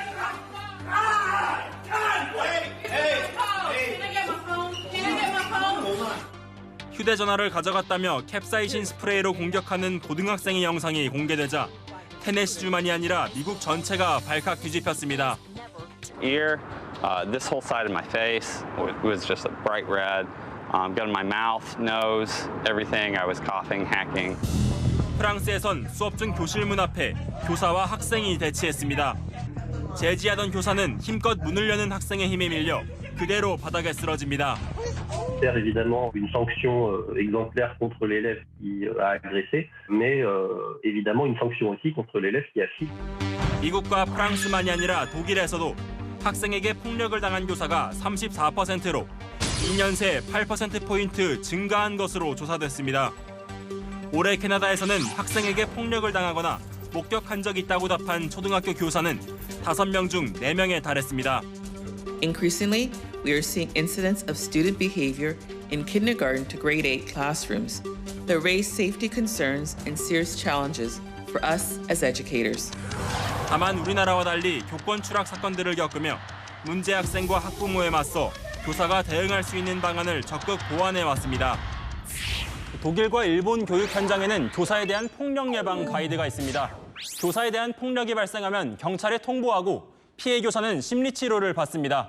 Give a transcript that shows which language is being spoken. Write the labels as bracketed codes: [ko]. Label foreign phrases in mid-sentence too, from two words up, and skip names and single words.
[ko] 휴대전화를 가져갔다며 캡사이신 스프레이로 공격하는 고등학생의 영상이 공개되자 테네시주만이 아니라 미국 전체가 발칵 뒤집혔습니다. [en] Ear, this whole side of my face was just a bright red. Got in my mouth, nose, everything. I was coughing, hacking. [ko] 프랑스에선 수업 중 교실 문 앞에 교사와 학생이 대치했습니다. 제지하던 교사는 힘껏 문을 여는 학생의 힘에 밀려 그대로 바닥에 쓰러집니다. [fr] Faire évidemment une sanction exemplaire contre l'élève qui a agressé, mais évidemment une sanction aussi contre l'élève qui a fui. [ko] 미국과 프랑스만이 아니라 독일에서도 학생에게 폭력을 당한 교사가 34%로 2년 새 8%포인트 증가한 것으로 조사됐습니다. 올해 캐나다에서는 학생에게 폭력을 당하거나 목격한 적이 있다고 답한 초등학교 교사는 5명 중 4명에 달했습니다. [en] Increasingly, we are seeing incidents of student behavior in kindergarten to grade 8 classrooms that raise safety concerns and serious challenges for us as educators. [ko] 다만 우리나라와 달리 교권 추락 사건들을 겪으며 문제 학생과 학부모에 맞서 교사가 대응할 수 있는 방안을 적극 보완해 왔습니다. 독일과 일본 교육 현장에는 교사에 대한 폭력 예방 가이드가 있습니다. 교사에 대한 폭력이 발생하면 경찰에 통보하고 피해 교사는 심리치료를 받습니다.